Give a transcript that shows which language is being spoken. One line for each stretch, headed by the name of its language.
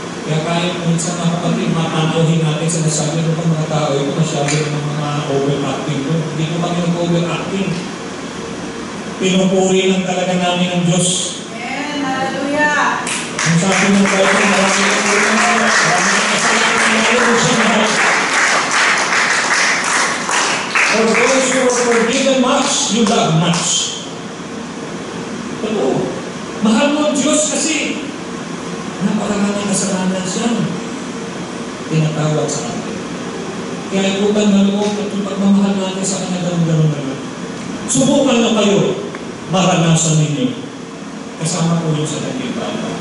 Filipino: Kaya kahit minsan mga kapatid, mapanauhin natin sa nasabi ng mga tao, ito masyado ng mga overacting. Hindi ko kami nag-overacting. Pinupuri lang talaga namin ang Diyos. Amen. Hallelujah. Ang sabi ng Bible, marami ng ulang, marami ng kasalanan na mayroon siya mahal.
English: For those who are forgiven much, you love much.
Filipino: Totoo. Mahal mo ang Diyos kasi napakaraming kasalanan siya tinatawag sa atin. Kaya utang na loob at yung pagmamahal natin sa kanya ganun-ganun naman. Subukan na kayo, maranasan ninyo. Kasama po yung sa nagkipala.